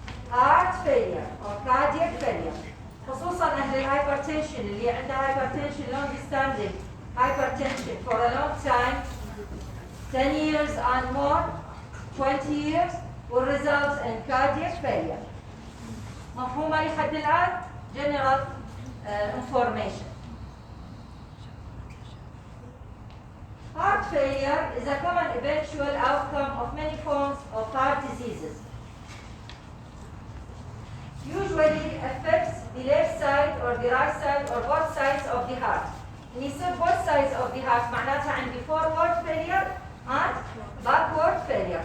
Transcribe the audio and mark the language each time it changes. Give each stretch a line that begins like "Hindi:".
English: Heart failure or cardiac failure.
Arabic: خصوصا أهل الهايبرتنشن اللي عنده
English: hypertension long standing hypertension for a long time, 10 years and more, 20 years, will result in cardiac failure.
Arabic: مفهومة لحد الآن؟
English: General information. Heart failure is a common eventual outcome of many forms of heart diseases. Usually affects the left side or the right side or both sides of the heart. And you said both sides of the heart
Arabic: معناتها عندي
English: forward failure and backward failure.